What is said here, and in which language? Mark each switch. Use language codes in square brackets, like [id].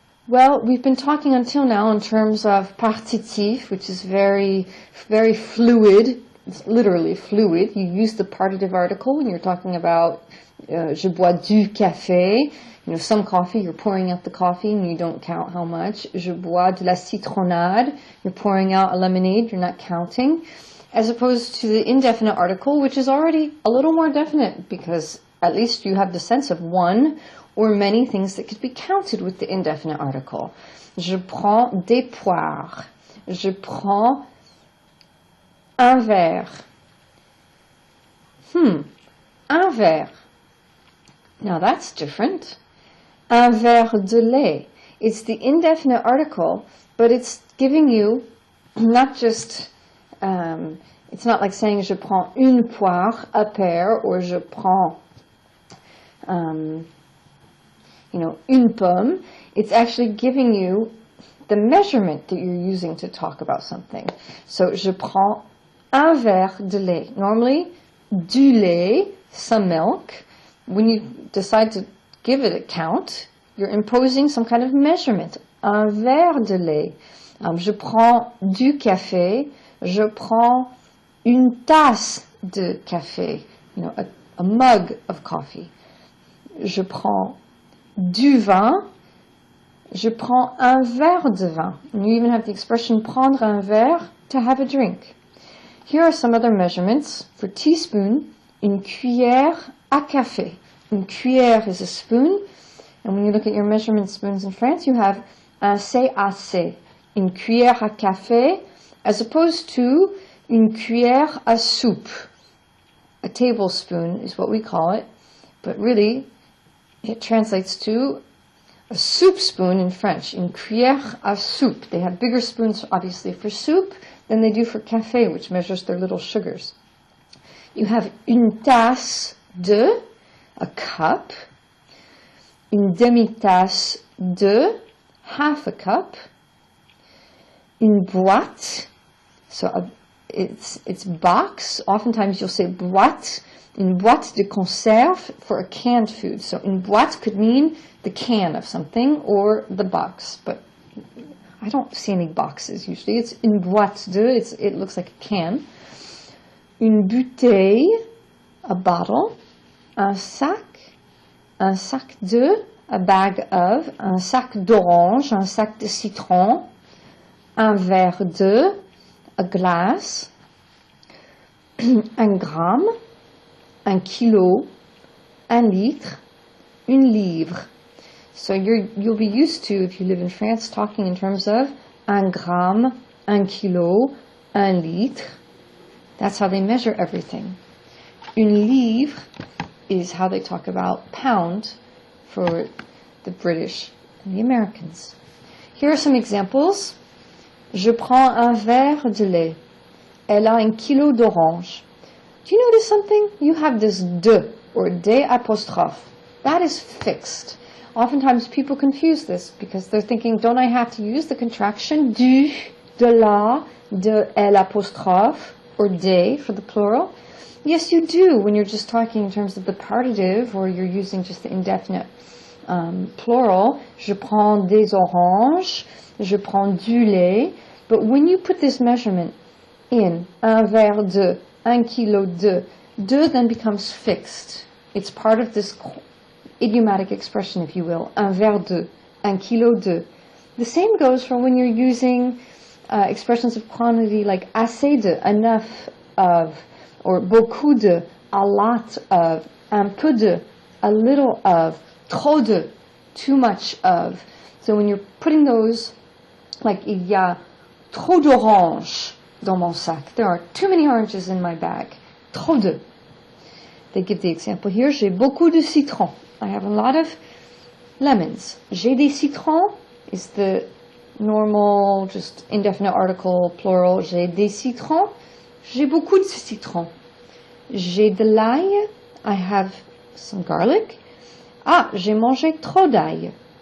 [en] Well, we've been talking until now in terms of partitif, which is very, very fluid. It's literally fluid. You use the partitive article when you're talking about [fr] je bois du café. [en] You know, some coffee, you're pouring out the coffee and you don't count how much. [fr] Je bois de la citronnade. [en] You're pouring out a lemonade, you're not counting. As opposed to the indefinite article, which is already a little more definite because at least you have the sense of one or many things that could be counted with the indefinite article. [fr] Je prends des poires. Je prends un verre. Un verre. [en] Now that's different. Un verre de lait. It's the indefinite article, but it's giving you not just, it's not like saying [fr] je prends une poire, [en] a pear, or je prends, une pomme. It's actually giving you the measurement that you're using to talk about something. [fr] So, je prends un verre de lait. [en] Normally, du lait, some milk. When you decide to give it a count, you're imposing some kind of measurement. [fr] Un verre de lait. Je prends du café. Je prends une tasse de café. [en] You know, a mug of coffee. [fr] Je prends du vin. Je prends un verre de vin. [en] And you even have the expression prendre un verre, to have a drink. Here are some other measurements. [fr] For teaspoon, une cuillère à café. [en] Une cuillère is a spoon. And when you look at your measurement spoons in France, you have un CAC. [fr] Une cuillère à café, as opposed to une cuillère à soupe. [en] A tablespoon is what we call it. But really, it translates to a soup spoon in French, une cuillère à soupe. They have bigger spoons, obviously, for soup than they do for café, which measures their little sugars. You have une tasse de, a cup, une demi-tasse de, half a cup, une boîte, so it's box. Oftentimes you'll say boîte, une boîte de conserve for a canned food. So une boîte could mean the can of something or the box, but I don't see any boxes usually. It's une boîte de, it looks like a can. [fr] Une bouteille, a bottle, un sac de, a bag of, un sac d'orange, un sac de citron, un verre de, a glass, un gramme, un kilo, un litre, une livre. [en] So you'll be used to, if you live in France, talking in terms of un gramme, un kilo, un litre. That's how they measure everything. Une livre is how they talk about pound for the British and the Americans. Here are some examples. [fr] Je prends un verre de lait. Elle a un kilo d'orange. [en] Do you notice something? You have this de, or de apostrophe. That is fixed. Oftentimes people confuse this because they're thinking, don't I have to use the contraction du, de la, de elle apostrophe, or de for the plural? Yes, you do when you're just talking in terms of the partitive or you're using just the indefinite plural. [fr] Je prends des oranges, je prends du lait. [en] But when you put this measurement in, un verre de, un kilo de then becomes fixed. It's part of this idiomatic expression, if you will. Un verre de, un kilo de. The same goes for when you're using expressions of quantity like assez de, enough of, or beaucoup de, a lot of, un peu de, a little of, trop de, too much of. So when you're putting those, like, [fr] il y a trop d'oranges dans mon sac. [en] There are too many oranges in my bag. Trop de. They give the example here. [fr] J'ai beaucoup de citrons. [en] I have a lot of lemons. [fr] J'ai des citrons [en] is the normal, just indefinite article, plural. [fr] J'ai des citrons. J'ai beaucoup de citrons. J'ai de l'ail. [en] I have some garlic. [fr] Ah, j'ai mangé trop d'ail.